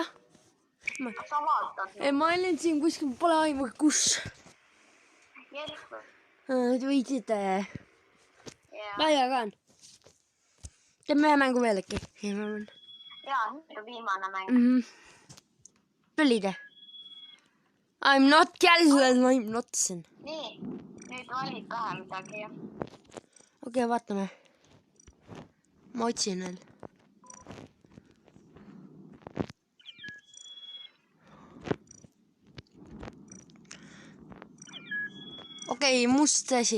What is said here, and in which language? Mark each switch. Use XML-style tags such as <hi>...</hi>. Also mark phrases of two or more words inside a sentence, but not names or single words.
<et>Kas sa vaatad mind? Ei, ma olin siin kuskil, pole aimu, kus. Jesper. Võitsid Jaa. Playagan. Teeme ühe mängu veel äkki. Jaa, nüüd on viimane mäng. Tulid?</et> <en>I'm not jälle, I'm not siin.</en> <et>Nii, nüüd valid pähe midagi. Okei, vaatame. Ma otsin veel. Okei, must asi.</et>